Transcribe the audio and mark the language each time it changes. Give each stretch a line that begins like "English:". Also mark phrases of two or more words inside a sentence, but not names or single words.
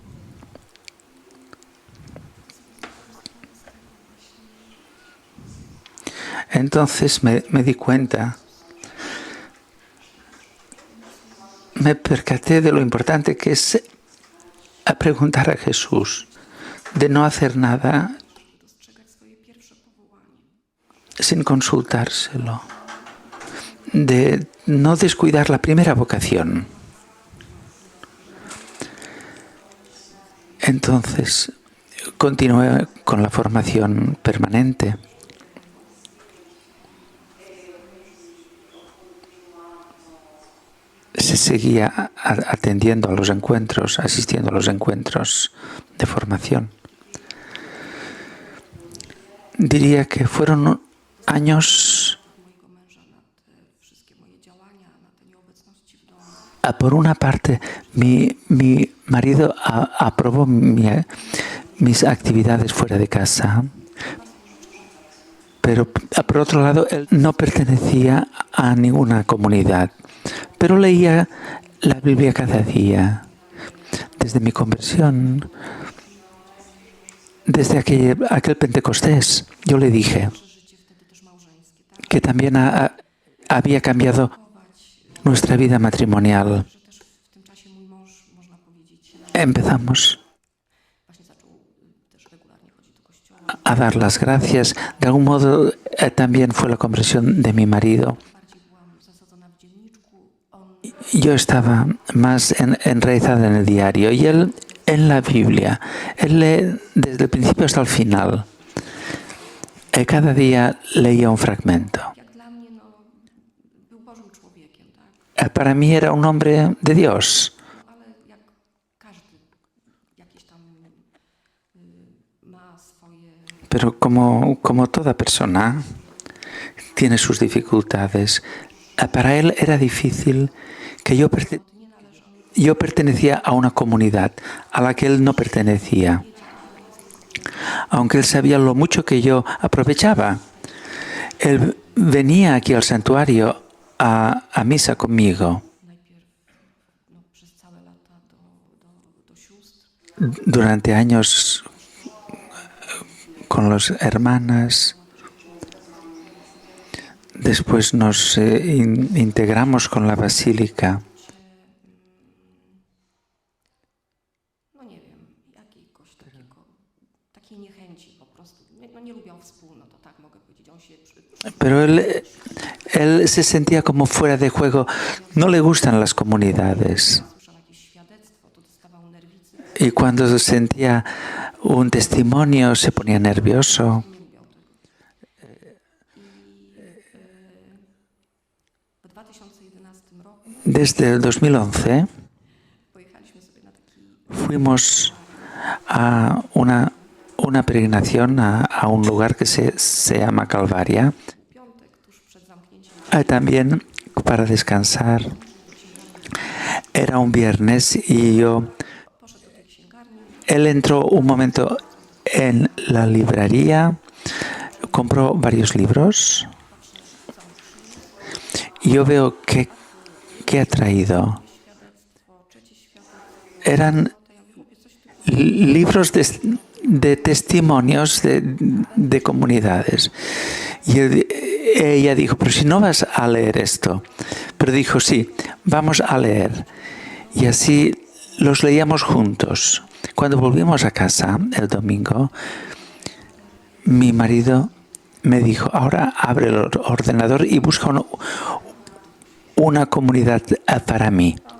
Spanish: Entonces me di cuenta, me percaté de lo importante que es a preguntar a Jesús, de no hacer nada
Polish: dostrzegać swoje pierwsze powołanie.
Spanish: sin consultárselo, de no descuidar la primera vocación. Entonces, continué con la formación permanente. Se seguía atendiendo a los encuentros, asistiendo a los encuentros de formación. Diría que fueron años.
Polish: Mojego męża na te wszystkie moje działania, na te nieobecności w domu.
Spanish: Por una parte, mi marido aprobó mis actividades fuera de casa, pero por otro lado, él no pertenecía a ninguna comunidad, pero leía la Biblia cada día. Desde mi conversión, desde aquel Pentecostés, yo le dije
Polish: Życie wtedy też małżeńskie, tak?
Spanish: que también había cambiado
Polish: Chować,
Spanish: nuestra vida matrimonial.
Polish: że też w tym czasie mój mąż, można powiedzieć,
Spanish: Empezamos
Polish: właśnie zaczął też regularnie chodzić do kościoła.
Spanish: a dar las gracias. De algún modo también fue la conversión de mi marido.
Polish: Bardziej byłam zasadzona w dzienniczku. On
Spanish: Yo estaba más enraizada en el diario y él en la Biblia. Él lee desde el principio hasta el final. Cada día leía un fragmento.
Polish: jak dla mnie, no, był Bożym człowiekiem, tak?
Spanish: Para mí era un hombre de Dios,
Polish: No, ale jak każdy ma swoje
Spanish: Pero como toda persona tiene sus dificultades, para él era difícil que yo
Polish: nie należał
Spanish: yo pertenecía a una comunidad a la que él no pertenecía, aunque él sabía lo mucho que yo aprovechaba. Él venía aquí al santuario a misa conmigo
Polish: najpierw przez całe lata do sióstr,
Spanish: durante años con las hermanas. Después nos integramos con la basílica.
Polish: no nie wiem, jakiegoś takiej niechęci po prostu. Nie lubią wspólnot, to tak mogę powiedzieć. On się
Spanish: Pero él se sentía como fuera de juego. No le gustan las comunidades.
Polish: słyszał jakieś świadectwo, to dostawał nerwicy.
Spanish: Y cuando sentía un testimonio se ponía nervioso.
Polish: Nie lubią tego. I w 2011 roku
Spanish: Desde el 2011
Polish: pojechaliśmy sobie na taki
Spanish: fuimos a una peregrinación a un lugar que se llama Calvaria,
Polish: piątek tuż przed zamknięciem.
Spanish: también para descansar. Era un viernes y
Polish: Poszedł do tej księgarni,
Spanish: él entró un momento en la librería, compró varios libros y yo veo que ha traído.
Polish: świadectwo, trzecie świadectwo.
Spanish: Eran
Polish: To ja mówię, coś tu
Spanish: libros de testimonios de comunidades. Y ella dijo, pero si no vas a leer esto. Pero dijo, sí, vamos a leer. Y así los leíamos juntos. Cuando volvimos a casa el domingo, mi marido me dijo, ahora abre el ordenador y busca una comunidad para mí.